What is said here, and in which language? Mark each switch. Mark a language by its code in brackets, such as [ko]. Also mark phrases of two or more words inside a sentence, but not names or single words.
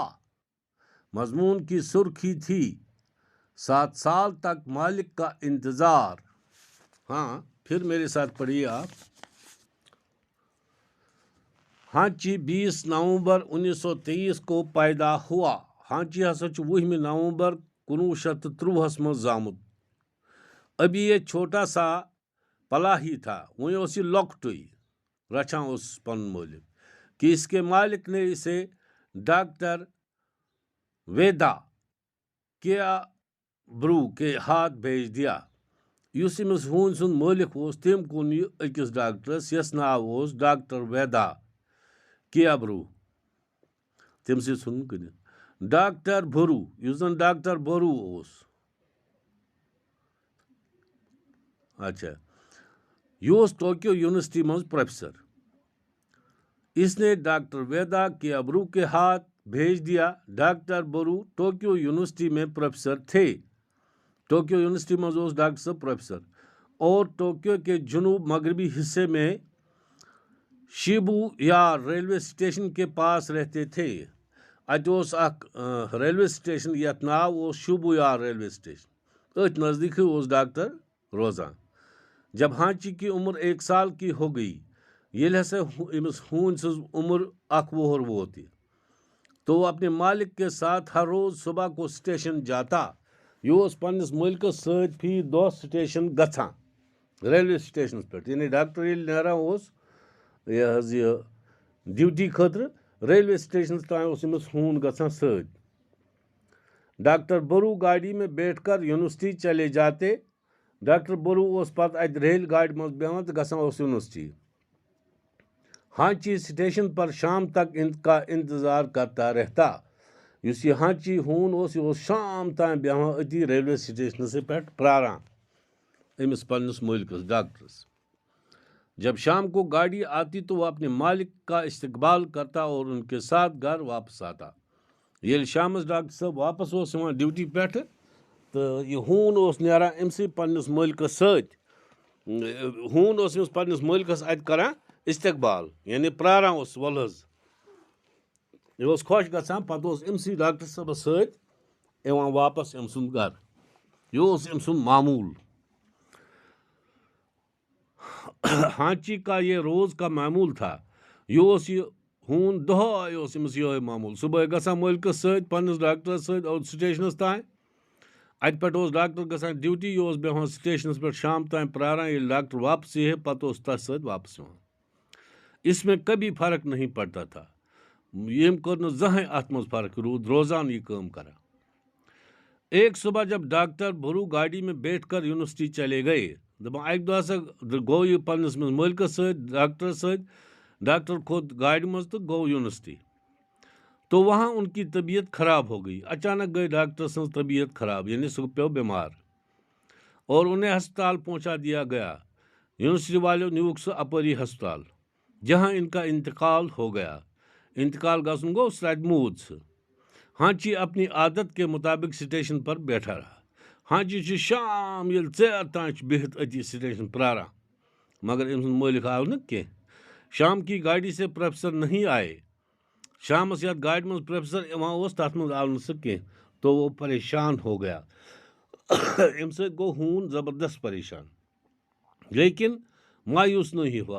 [ur] مضمون کی سرخی تھی 7 سال تک مالک کا انتظار۔ ہاں، پھر میرے ساتھ پڑھیے آپ۔ ہانچی 20 نومبر 1923 کو پیدا ہوا۔ [ks] ہانچی ہسا 20 نومبر 1923 مز زامت۔ [ur] ابھی یہ چھوٹا سا پلا ہی تھا، وہیں [ks] اس یہ لۄکٹُے رچھان اس پن مولک، [ur] کہ اس کے مالک نے اسے ڈاکٹر ویدا کیابرو کے ہاتھ بھیج دیا۔ [ks] یُس أمِس ہوٗنۍ سُنٛد مٲلِک اوس تٔمۍ کُن یہِ أکِس ڈاکٹرس یس ناو اوس ڈاکٹر ویدا کیابرو، تٔمۍ سٕے ژھُنُن کٕنِتھ۔ ڈاکٹر بھرو، یُس زن ڈاکٹر بھرو اوس، اچھا، یہ اوس ٹوکیو یونیورسٹی منٛز پروفیسر۔ [ur] اس نے ڈاکٹر ویدا کیابرو کے ہاتھ بھیج دیا۔ ڈاکٹر برو ٹوکیو یونیورسٹی میں پروفیسر تھے۔ ٹوکیو یونیورسٹی میں اوس ڈاکٹر صاحب پروفیسر اور ٹوکیو کے جنوب مغربی حصے میں شیبو یا ریلوے اسٹیشن کے پاس رہتے تھے۔ [ks] اتہ اوس اکھ ریلوے اسٹیشن یتھ ناو اوس شیبو یا ریلوے اسٹیشن، اتھ نزدیکی اوس ڈاکٹر روزان۔ [ur] جب ہانچی کی عمر 1 سال کی ہو گئی، [ks] ییٚلہِ ہسا أمِس ہوٗنۍ سٕنٛز عمر 1 وُہُر ووت، [ur] تو وہ اپنے مالک کے ساتھ ہر روز صبح کو اسٹیشن جاتا۔ [ks] یہ پنس ملکس ست فی دہ سٹیشن گژھان ریلوے سٹیشنس پہ یعنی ڈاکٹر ییٚلہِ نیران یہ ڈیوٹی خاطر ریلوے سٹیشنس تام امس ہوٗن گژھان ست. [ur] ڈاکٹر برو گاڑی میں بیٹھ کر یونیورسٹی چلے جاتے. [ks] ڈاکٹر برو پتہ ات ریل گاڑی مز بیہوان تو گژھان یونیورسٹی. [ur] ہانچی اسٹیشن پر شام تک ان کا انتظار کرتا رہتا. [ks] اس یہ ہانچی ہون یہ شام تام بیہوان اتی ریلوے سٹیشن سے پہ پراران امس پنس ملکس ڈاکٹرس. [ur] جب شام کو گاڑی آتی تو وہ اپنے مالک کا استقبال کرتا اور ان کے ساتھ گھر واپس آتا. [ks] یل شامس ڈاکٹر صاحب واپس ڈیوٹی پہ تو یہ ہون نیران امسی پنس ملکس ست. ہون امس پنس ملکس ات کران استقبال یعنی پراران ول حظ. یہ خوش گژھان پتہ امسی ڈاکٹر صاحبس ست واپس ام سند گھر. یہ ام سند معمول. [ur] ہانچی کا یہ روز کا معمول تھا. [ks] یہ ہون دہائے امس یہ معمول. صبح گژھان ملکس ست پنس ڈاکٹرس ست سٹیشنس تام. ات پہ ڈاکٹر گژھان ڈیوٹی. یہ بیہوان سٹیشنس پہ شام تام پراران یل ڈاکٹر واپس یہ پتہ تس ست واپس یوان. [ur] اس میں کبھی فرق نہیں پڑتا تھا. [ks] یم کر زہاں ات مز فرق روزان یہ کام کران. [ur] ایک صبح جب ڈاکٹر برو گاڑی میں بیٹھ کر یونیورسٹی چلے گئے. [ks] دپان اکہ دہ ہسا گو یہ پنس ملکس ست ڈاکٹر ست. ڈاکٹر کھوت گاڑی مز تو گو یونیورسٹی. [ur] تو وہاں ان کی طبیعت خراب ہو گئی. [ks] اچانک گئی ڈاکٹر سن طبیعت خراب یعنی سہ پیو بیمار [ur] اور انہیں ہسپتال پہنچا دیا گیا. [ks] یونیورسٹی والوں نیوک سہ اپری ہسپتال [ur] جہاں ان کا انتقال ہو گیا. [ks] انتقال گھن گو تت مود سہ. [ur] ہانچی اپنی عادت کے مطابق سٹیشن پر بیٹھا رہا. [ks] ہانچی شام یل ژیر تان بہت اتی سٹیشن پراران مگر ام سند مالک آو نا کی. [ur] شام کی گاڑی سے پروفیسر نہیں آئے. [ks] شامس یت گاڑی مز پروفیسر تر مز آو نا سہ کی [ur] تو وہ پریشان ہو گیا. [ks] ام ست گو ہون زبردست پریشان [ur] لیکن مایوس نہیں ہوا.